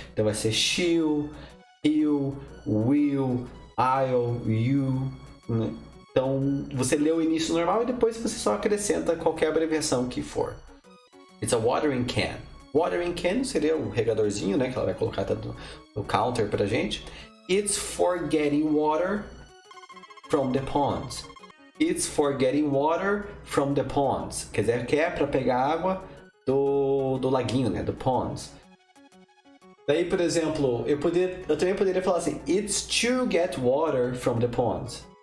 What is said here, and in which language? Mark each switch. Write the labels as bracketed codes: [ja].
[pt] Então vai ser she'll, he'll, will, I'll, you, né? Então você lê o início normal e depois você só acrescenta qualquer abreviação que for. [en] It's a watering can. [pt] Watering can seria o regadorzinho, né? Que ela vai colocar no counter pra gente. [en] It's for getting water from the ponds. It's for getting water from the ponds. [pt] Quer dizer, que é para pegar água do laguinho, né? Do ponds. Daí, por exemplo, eu também poderia falar assim, [en] it's to get water from the ponds.